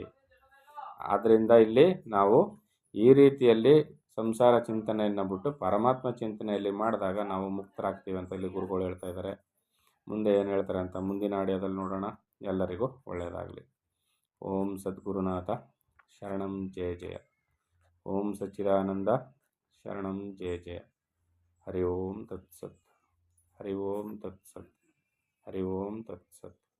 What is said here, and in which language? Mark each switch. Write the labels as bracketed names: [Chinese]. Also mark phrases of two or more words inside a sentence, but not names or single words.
[Kannada] ಆದ್ದರಿಂದ ಇಲ್ಲಿ ನಾವು ಈ ರೀತಿಯಲ್ಲಿ ಸಂಸಾರ ಚಿಂತನೆಯನ್ನು ಬಿಟ್ಟು ಪರಮಾತ್ಮ ಚಿಂತನೆಯಲ್ಲಿ ಮಾಡಿದಾಗ ನಾವು ಮುಕ್ತರಾಗ್ತೀವಿ ಅಂತ ಇಲ್ಲಿ ಗುರುಗಳು ಹೇಳ್ತಾ ಇದ್ದಾರೆ. ಮುಂದೆ ಏನು ಹೇಳ್ತಾರೆ ಅಂತ ಮುಂದಿನ ಆಡಿಯೋದಲ್ಲಿ ನೋಡೋಣ. ಎಲ್ಲರಿಗೂ ಒಳ್ಳೆಯದಾಗಲಿ. [Sanskrit] ಓಂ ಸದ್ಗುರುನಾಥ ಶರಣಂ ಜಯ ಜಯ. ಓಂ ಸಚ್ಚಿದಾನಂದ ಶರಣಂ ಜಯ ಜಯ. ಹರಿ ಓಂ ತತ್ಸತ್. ಹರಿ ಓಂ ತತ್ಸತ್. ಹರಿ ಓಂ ತತ್ಸತ್.